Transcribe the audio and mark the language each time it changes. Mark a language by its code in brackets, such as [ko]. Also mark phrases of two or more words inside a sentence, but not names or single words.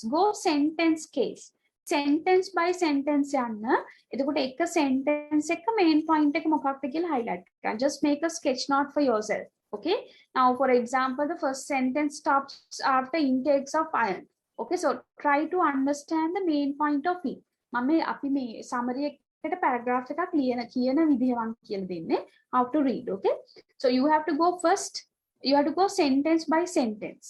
[en] Go sentence case. Sentence by sentence යන්න. [si] එතකොට එක sentence එක [en] main point [si] එක මොකක්ද කියලා highlight කරන්න. [en] Just make a sketch note for yourself. Okay. Now, for example, the first sentence stops after intakes of iron. Okay. So try to understand the main point of it. [si] මම අපි මේ summary එකට paragraph එකක් කියන විදිහ මම කියලා දෙන්නේ. [en] How to read. Okay. So you have to go first, you have to go sentence by sentence.